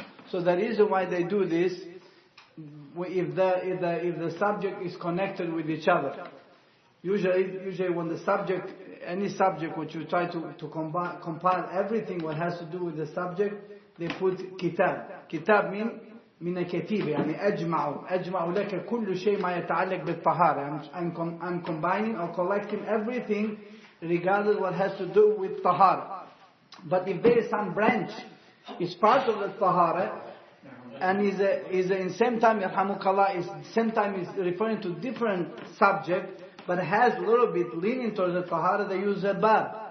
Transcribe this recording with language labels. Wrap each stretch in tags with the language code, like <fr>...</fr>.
<en>So the reason why they do this, if the subject is connected with each other. Usually when the subject, any subject which you try to compile everything what has to do with the subject, they put kitab. Kitab mean</en> <ar>من الكتيبة, يعني أجمع لك كل شيء ما يتعلق بالطهارة.</ar> <en>I'm combining or collecting everything regardless what has to do with tahara. But if there is some branch, it's part of the tahara, and is in same time, yarhamukallah, is same time is referring to different subject, but has a little bit leaning towards the tahara, they use a bab.</en>